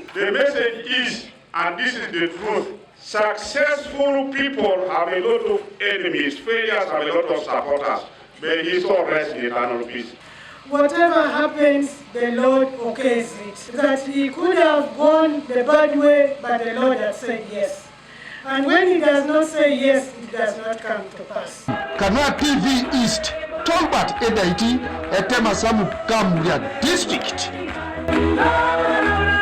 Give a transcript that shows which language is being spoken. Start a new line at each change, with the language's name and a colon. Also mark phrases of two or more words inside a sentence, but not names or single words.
English: The message is, and this is the truth, successful people have a lot of enemies, failures have a lot of supporters. May his soul rest in eternal peace. Whatever happens, the Lord okays it. That he could have gone the bad way, but the Lord has said yes. And when he does not say yes, it does not come to pass. Kanwa TV East, Tolbert Edaiti, Etema Samu Kamuria District.